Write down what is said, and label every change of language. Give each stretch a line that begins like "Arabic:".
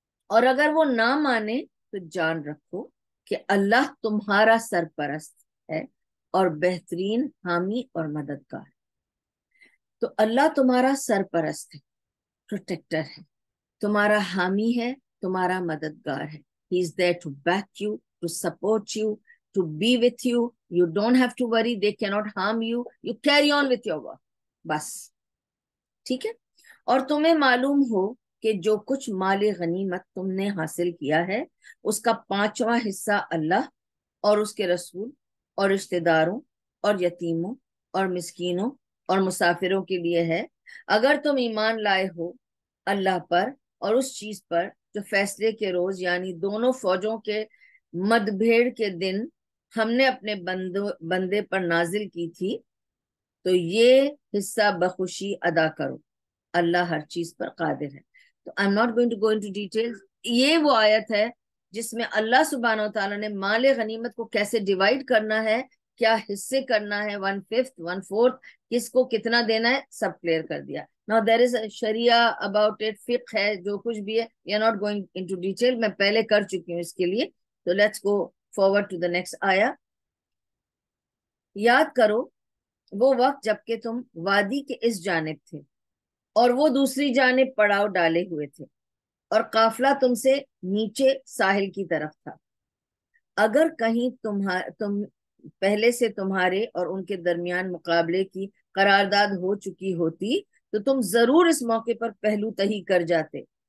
Urdu: اور اگر وہ نہ مانے تو جان رکھو کہ اللہ تمہارا سرپرست ہے اور بہترین حامی اور مددگار. تو اللہ تمہارا سرپرست ہے، پروٹیکٹر ہے، تمہارا حامی ہے، تمہارا مددگار ہے.
English: He is there to back you, to support you, to be with you. You don't have to worry. They cannot harm you. You carry on with your work.
Urdu: بس. ٹھیک ہے. اور تمہیں معلوم ہو کہ جو کچھ مال غنیمت تم نے حاصل کیا ہے اس کا 5واں حصہ اللہ اور اس کے رسول اور رشتہ داروں اور یتیموں اور مسکینوں اور مسافروں کے لیے ہے. اگر تم ایمان لائے ہو اللہ پر اور اس چیز پر جو فیصلے کے روز یعنی دونوں فوجوں کے مدبھیڑ کے دن ہم نے اپنے بندے پر نازل کی تھی، تو یہ حصہ بخوشی ادا کرو. اللہ ہر چیز پر قادر ہے.
English: تو I'm not going to go into details.
Urdu: یہ وہ آیت ہے جس میں اللہ سبحانہ و تعالیٰ نے مال غنیمت کو کیسے ڈیوائیڈ کرنا ہے، کیا حصے کرنا ہے، 1/5 1/4 کس کو کتنا دینا ہے، سب کلیئر کر دیا.
English: Now there is a sharia about it،
Urdu: فقہ ہے، جو کچھ بھی ہے.
English: We are not going into detail.
Urdu: میں پہلے کر چکی ہوں اس کے لیے.
English: تو let's go forward to the next آیا.
Urdu: یاد کرو وہ وقت جب کہ تم وادی کے اس جانب تھے اور وہ دوسری جانب پڑاؤ ڈالے ہوئے تھے اور قافلہ تم سے نیچے ساحل کی طرف تھا. اگر کہیں تم پہلے سے تمہارے اور ان کے درمیان مقابلے کی قرارداد ہو چکی ہوتی تو تم ضرور اس موقع پر پہلو تہی کر جاتے.